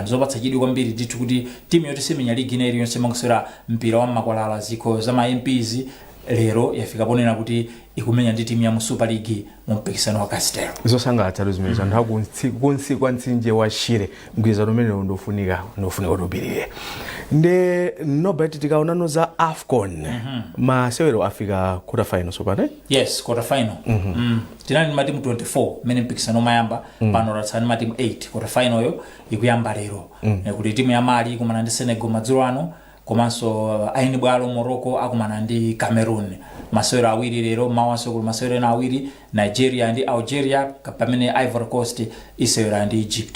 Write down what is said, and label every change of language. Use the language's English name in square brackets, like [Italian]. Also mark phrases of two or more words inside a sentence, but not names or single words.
[Nyanja] Nzopatsa chidwi kwambiri ndithu kuti timu yoti semenya ligi ina iliyonse makusera mpira wa makwalala zikho za ma MPs lero yafika ponena kuti ikumenya ndi timu ya mu Super League mu mpikisano wa Castello. Zosangalatsa zimene anthu kunsikwa mtsinje wa Shire mgwirizano umene ndofunika utopirire. Nde Norbert tikaonano za AFCON masewero afika [English] quarter final [Nyanja] sopane? [English] Yes, quarter final. [Nyanja] Tinali matimu 24 mene mpikisano mayamba pano ratsani matimu 8. [English] Quarter final [Nyanja] yo ikuyamba lero. Kuti timu ya Mali ikumana ndi Senegal madzulo ano, komanso aini bwalo Morocco akumana ndi Cameroon. Masewero awiri lero, mawanso kuli masewero na awiri Nigeria ndi Algeria, pamene Ivory Coast isewera ndi Egypt.